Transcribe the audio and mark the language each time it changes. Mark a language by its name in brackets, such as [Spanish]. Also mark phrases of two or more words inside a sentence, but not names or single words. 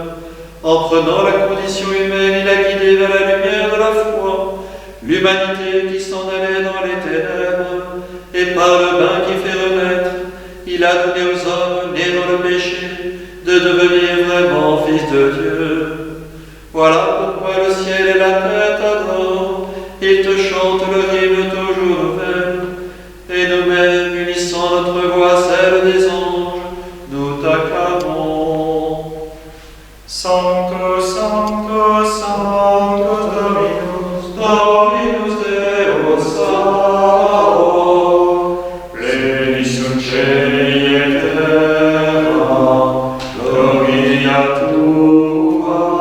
[French] En prenant la condition humaine, il a guidé vers la lumière de la foi l'humanité qui s'en allait dans les ténèbres, et par le bain qui fait renaître, il a donné aux hommes nés dans le péché de devenir vraiment fils de Dieu. Voilà pourquoi le ciel et la terre t'adorent, ils te chantent le hymne toujours nouvel, et nous-mêmes, unissant notre voix à celle des anges, nous t'acclamons. [Latin] Sancto, Sancto, Sancto Dominus, Dominus Deus Sabaoth, plenius cieli et terra, gloria tua.